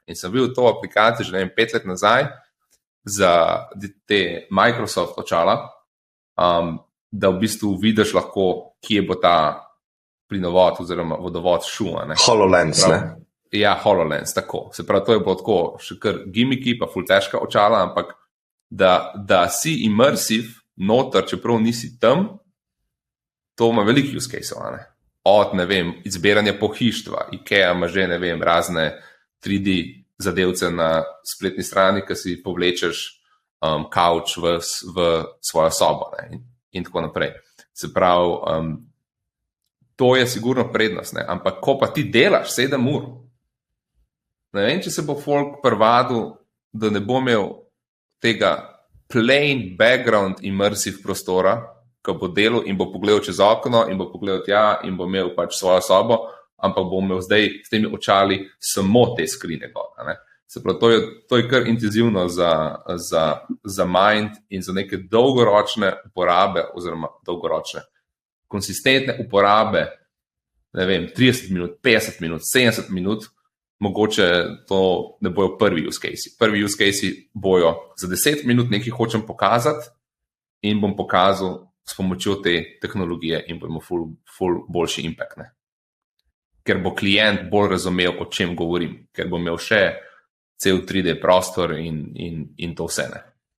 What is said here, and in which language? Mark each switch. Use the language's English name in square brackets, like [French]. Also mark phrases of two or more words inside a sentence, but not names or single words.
[Slovenian] In sem videl to aplikacijo že 5 let nazaj za te Microsoft očala, da v bistvu vidiš lahko, kje bo ta plinovod oziroma vodovod šel. HoloLens, ne? Ja, HoloLens, tako. Se pravi, to je bilo tako še kar gimiki, pa ful težka očala, ampak da si immersive noter, čeprav nisi tam, to ima veliko [English] use case- [Slovenian] ov, ne? Od, ne vem, izbiranja pohištva, IKEA ima že, ne vem, razne 3D zadevce na spletni strani, ki si povlečeš kavč v svojo sobo, ne? In tako naprej. Se pravi, to je sigurno prednost, ne? Ampak ko pa ti delaš 7 ur, ne vem, če se bo folk privadil, da ne bo imel tega [English] plain background immersive [Slovenian] prostora, ko bo delal in bo pogledal čez okno in bo pogledal tja in bo imel pač svojo sobo, ampak bo imel zdaj s temi očali samo te skrine gor, ne? Se pravi, to je kar intenzivno za mind in za neke dolgoročne uporabe oziroma dolgoročne konsistentne uporabe, ne vem, 30 minut, 50 minut, 70 minut, mogoče to ne bojo prvi [English] use case. [Slovenian] Prvi [English] use case [Slovenian] bojo za 10 minut nekaj hočem pokazati in bom pokazal s pomočjo te tehnologije in bomo ful boljši impact, ne. Ker bo klient bolj razumel, o čem govorim, ker bo imel še cel 3D prostor in to vse, ne.